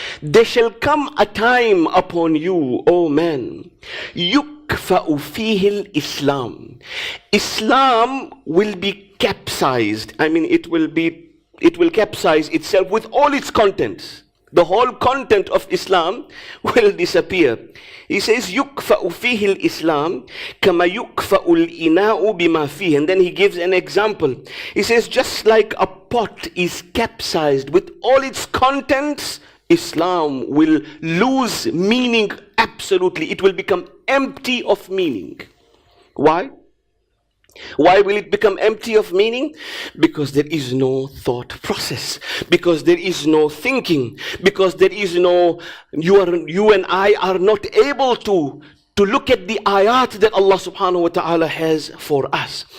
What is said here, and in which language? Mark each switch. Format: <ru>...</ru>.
<en>There shall come a time upon you, O men,</en> <ar>yukfa'u fihi al-Islam.</ar> <en>Islam will be capsized. I mean, it will capsize itself with all its contents. the whole content of Islam will disappear. He says,</en> <ar>يُكْفَأُ فِيهِ الْإِسْلَامِ كَمَا يُكْفَأُ الْإِنَاءُ بِمَا فِيهِ.</ar> <en>And then he gives an example. He says, just like a pot is capsized with all its contents, Islam will lose meaning absolutely. It will become empty of meaning. Why? Why will it become empty of meaning? Because there is no thought process, because there is no thinking, because there is no, you and I are not able to look at the ayat that Allah subhanahu wa ta'ala has for us.</en>